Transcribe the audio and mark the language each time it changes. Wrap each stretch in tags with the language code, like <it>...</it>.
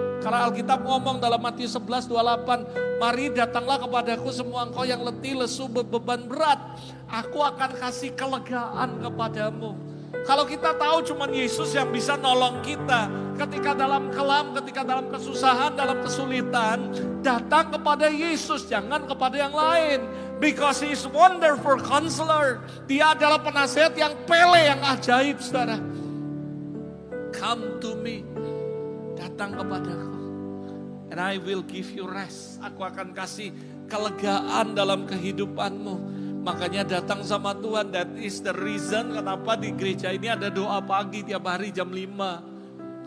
<id>Karena Alkitab ngomong dalam Matius 11:28, mari datanglah kepadaku semua engkau yang letih, lesu, beban berat. Aku akan kasih kelegaan kepadamu. Kalau kita tahu cuma Yesus yang bisa nolong kita. Ketika dalam kelam, ketika dalam kesusahan, dalam kesulitan, datang kepada Yesus, jangan kepada yang lain.</id> <en>Because He is wonderful counselor.</en> <id>Dia adalah penasihat yang pele, yang ajaib, saudara.</id> <en>Come to me.</en> <id>Datang kepadaku.</id> <en>And I will give you rest.</en> <id>Aku akan kasih kelegaan dalam kehidupanmu. Makanya datang sama Tuhan.</id> <en>That is the reason</en> <id>kenapa di gereja ini ada doa pagi tiap hari jam 5.</id>